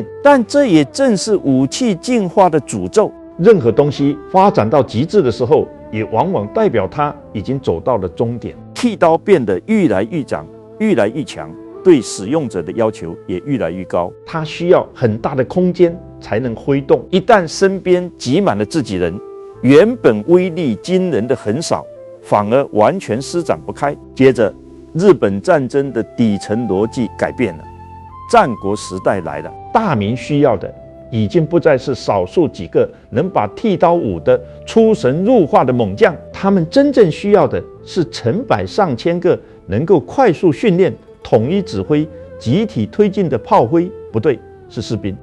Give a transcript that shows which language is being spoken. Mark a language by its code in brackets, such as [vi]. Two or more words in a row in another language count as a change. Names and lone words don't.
[zh] 但這也正是武器進化的詛咒。任何東西發展到極致的時候，也往往代表它已經走到了終點。剃刀變得愈來愈長，愈來愈強，對使用者的要求也愈來愈高。它需要很大的空間才能揮動。一旦身邊擠滿了自己人，原本威力驚人的橫掃反而完全施展不開。接着，日本戰爭的底層邏輯改變了，戰國時代來了。大明需要的已經不再是少數幾個能把剃刀舞得出神入化的猛將，他們真正需要的是成百上千個能夠快速訓練、統一指揮、集體推進的炮灰，不對，是士兵。